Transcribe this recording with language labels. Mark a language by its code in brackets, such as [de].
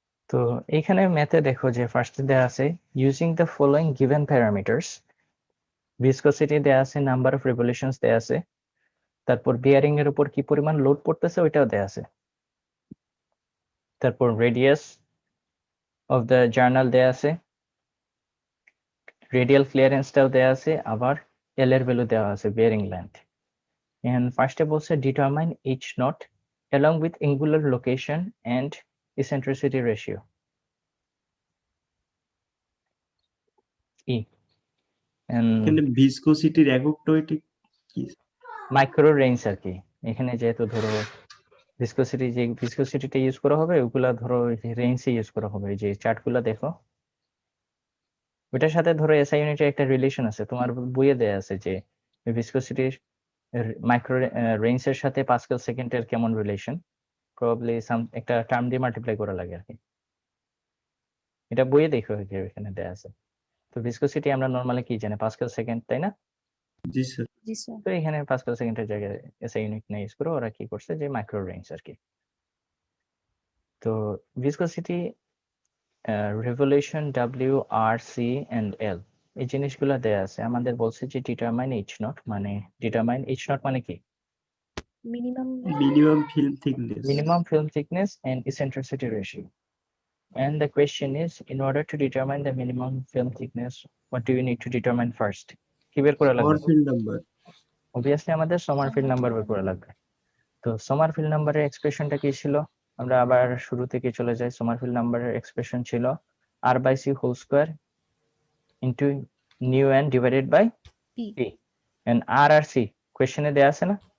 [bn] তো এইখানে ম্যাথে দেখো যে ফার্স্টে দেওয়া আছে using the following given parameters, ভিসকসিটি দেওয়া আছে, নাম্বার অফ রিভলিউশনস দেওয়া আছে, তারপর বিয়ারিং এর উপর কি পরিমাণ লোড পড়তেছে ওইটাও দেওয়া আছে, তারপর রেডিয়াস অফ দ্য জার্নাল দেওয়া আছে, রেডিয়াল ক্লিয়ারেন্সটাও দেওয়া আছে, আবার এল এর ভ্যালু দেওয়া আছে, বিয়ারিং লেন্থ। এন্ড ফার্স্টে বলছে determine H not [en] along with angular location and eccentricity ratio E and [bn] এখানে ভিসকোসিটির এককটা ওইটা কি? মাইক্রো রেঞ্জ আর কি। এখানে যেহেতু ধরো ভিসকসিটিটা ইউজ করা হবে, ওগুলা ধরো রেঞ্জে ইউজ করা হবে। যে চার্টগুলো দেখো ওইটার সাথে ধরো এসআই ইউনিটের একটা রিলেশন আছে, তোমার বইয়ে দেয়া আছে যে ভিসকসিটির মাইক্রো রেঞ্জের সাথে পাস্কেল সেকেন্ডের কেমন রিলেশন, প্রবাবলি একটা টার্ম দিয়ে মাল্টিপ্লাই করা লাগে আর কি। এটা বইয়ে দেখো এখানে দেয়া আছে। তো ভিসকসিটি আমরা নরমালি কি জানি, পাস্কেল সেকেন্ড, তাই না? জি স্যার। জি স্যার। তো এখানে পাস্কেল সেকেন্ডের জায়গায় এসআই ইউনিট না ইউজ করে ওরা কি করছে, যে মাইক্রো রেঞ্জ আর কি। তো ভিসকসিটি, revolution, W, আর, C and এল, এই জিনিসগুলো দেয়া আছে। আমাদের বলছে যে ডিটারমাইন এইচ নট, মানে ডিটারমাইন এইচ নট মানে কি, [en] Minimum minimum film thickness. minimum film thickness and eccentricity ratio. And the question is, in order to determine the minimum film thickness, what do you need to determine first? [bn] কি বের করা লাগবে? [en] Sommerfeld number. [bn] Obviously আমাদের Sommerfeld number বের করা লাগবে। তো Sommerfeld নাম্বারের এক্সপ্রেশনটা কি ছিল? আমরা আবার শুরু থেকে চলে যাই। সোমারফিল্ড নাম্বারের এক্সপ্রেশন ছিল r/c whole square into new n divided by [en] P. [bn] p, and r আর c কোশ্চেনে দেয়া আছে না?